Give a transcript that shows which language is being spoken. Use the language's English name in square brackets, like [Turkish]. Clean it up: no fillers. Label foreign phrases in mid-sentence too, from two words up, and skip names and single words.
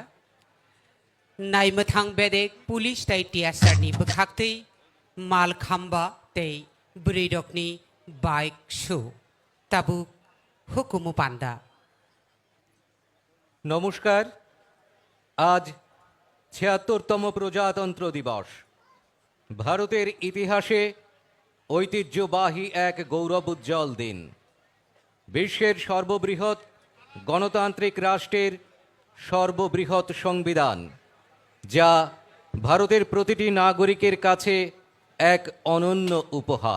[Kok Borok] नायमोथां बेदेक पुलिस ताइ टियासारनि बोखाक्तै मालखाम्बा तै ब्रिडकनि बाइक शो ताबुक हुकुमु पान्दा। [Bangla] নমস্কার। আজ ৭৬তম প্রজাতন্ত্র দিবস। ভারতের ইতিহাসে ঐতিহ্যবাহী এক গৌরবোজ্জ্বল দিন। বিশ্বের সর্ববৃহৎ গণতান্ত্রিক রাষ্ট্রের সর্ববৃহৎ সংবিধান, যা ভারতের প্রতিটি নাগরিকের কাছে এক অনন্য উপহার।